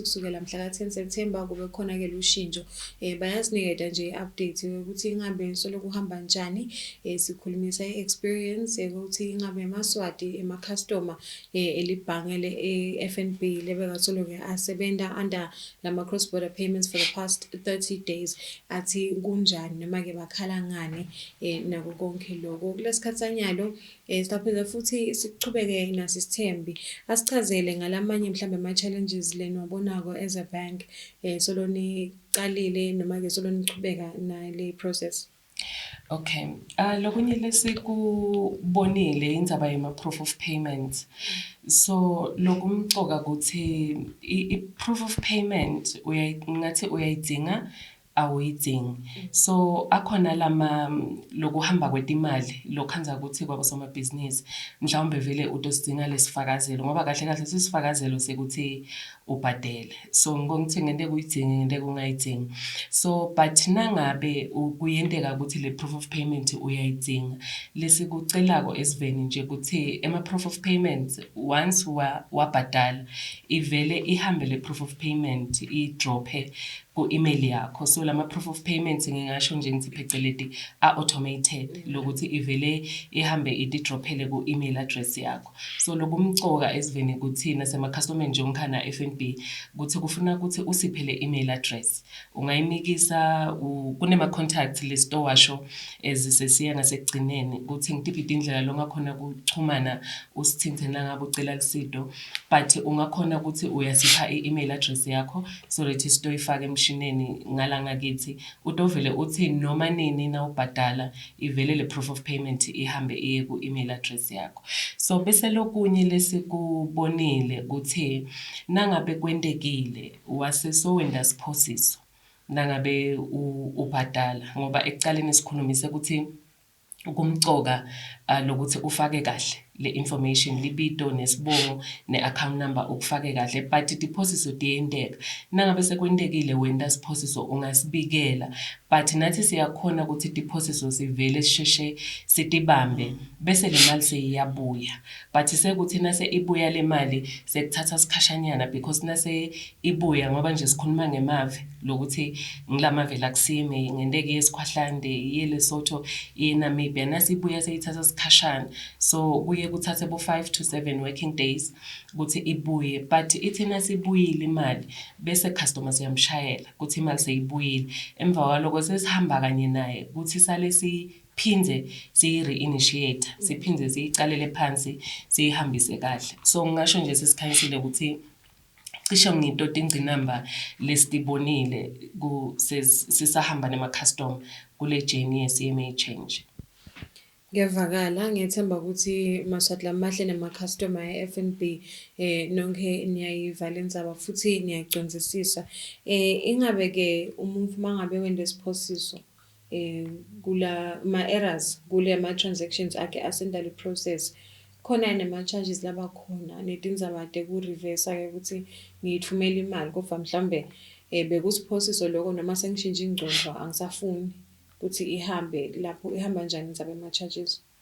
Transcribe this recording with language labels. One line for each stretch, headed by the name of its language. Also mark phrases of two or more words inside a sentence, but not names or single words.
Swati: kusukela mhla ka 10 September kube khona ke lushintsho bayasinikeza nje update ukuthi ingabe solo kuhamba njani sikhulumisa experience ukuthi ingabe Yemaswati ema customer elibhange le FNB lebeka solo ke asebenta under lama
English: cross-border payments for the past 30 days
Swati: athi kunjani noma ke bakhala ngani nako konke lokho kulesikhatsanyalo sithapheza futhi sichubeke nasisithembi asichazele ngalamanye mhlambe ama challenges leni wabonako
English: as a bank
Swati: soloni qalile noma ke soloni chubeka na le process. Okay. Lokunye lesikubonile indzaba yema
English: proof of payment.
Swati: So lokumcoka ukuthi i-
English: proof of payment
Swati: ngathi uyayidinga awuyidingi. So akhona lama lokuhamba kwetimali lokhanza ukuthi kwabosomabhizinisi mhlawumbe vele utosidinga lesifakazelo ngoba kahle kahle sisifakazelo sekuthi ubhadele. So ngithi ngente kuyidinga ngente kungayidingi. So but nangabe kuyenteka ukuthi le
English: proof of payment
Swati: uyayidinga lesikucelako esiveni nje ukuthi ema
English: proof of payment once
Swati: wabhadala ivele ihambe le
English: proof of payment
Swati: idrophe ku-email yakho. So lama
English: proof of payments
Swati: ngingasho nje ngithi pheceledi automated lokuthi ivele ihambe idrophele ku-
English: email address
Swati: yakho. So lokumcoka esiveni kuthina sema-customer njengokhana FNB kuthi kufuna ukuthi usiphe le
English: email address.
Swati: Ungayimikisa kunema-
English: contact list
Swati: owasho ezisesiya ngasekugcineni ukuthi ngitiphi indlela longakhona kuchumana usithinte nangabe ucela lusido, but ungakhona ukuthi uyasipha i-
English: email address
Swati: yakho
English: so that
Swati: sitoyifaka emshineni ngala ngakithi utovele uthi noma nini na ubhadala ivele le
English: proof of payment
Swati: ihambe iye ku-
English: email address
Swati: yakho. So bese lokunye lesikubonile ukuthi nangabe kwendekile wasesowenda siphosiso nangabe ubhadala ngoba ekucaleni sikhulumise ukuthi ukumcoka lokuthi ufake kahle le information libido nesibongo ne-
English: account number
Swati: ukufake kahle, but idiphosiso diyendeka nangabe sekwendekile wenda siphosiso ungasibikela, but nathi siyakhona ukuthi idiphosiso sivele sisheshe sitibambe bese le mali seyiyabuya. But sekuthi nase ibuya le mali sekuthatha sikhashanyana because nase ibuya ngoba nje sikhuluma ngemave lokuthi ngilamave la ku-CMA ngendeke yeSkhwahlande yeLesotho yeNamibia nase ibuya seyithatha sikhashana, so kuye kuthathe bo
English: 5 to 7 working days
Swati: ukuthi ibuye, but ithi nasibuyile imali bese customer siyamshayela ukuthi imali seyibuyile emva kwaloko sesihamba kanye naye ukuthi sale siphindze siyi-reinitiate siphindze siyicalele phansi siyihambise kahle. So ngisho nje sesikhanyisile ukuthi cishe ngitoti ingcinamba lesitibonile sisahamba nema-custom kule journey ye-CMA change. Ngiyavakala ngiyethemba ukuthi Maswati lamahle nama-customer e-FNB nonke niyayivala indzaba futhi niyayicondzisisa. Ingabe ke umuntu mangabe wende siphosiso kula ma-errors kule ma-transactions akhe asenda le process khona nema-charges laba khona netindzaba teku-reverse ke ukuthi ngiyithumela imali kodwa mhlambe bekusiphosiso lokho noma sengishintshe ingcondo angisafuni ukuthi ihambe lapho ihamba njani indzaba yama-charges.